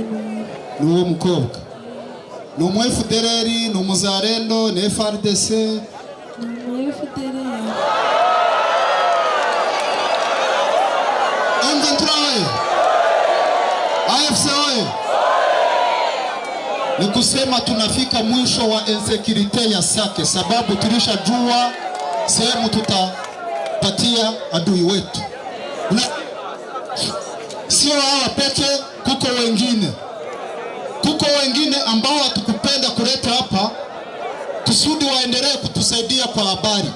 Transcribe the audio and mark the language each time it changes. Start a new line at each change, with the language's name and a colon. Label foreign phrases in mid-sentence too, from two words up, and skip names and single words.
Kinyarwanda: ni uwo mukobwa. Ni umu FDLR, ni umuzarendo, ni FARDC. Ni umu FDLR. Mventurawe. AFC oye.
Swahili: Ni kusema tunafika mwisho wa insecurity ya Sake, sababu tulishajua sehemu tutapatia adui wetu. Na sio hawa peke, kuko wengine ambao hatukupenda kuleta hapa kusudi waendelee kutusaidia kwa habari.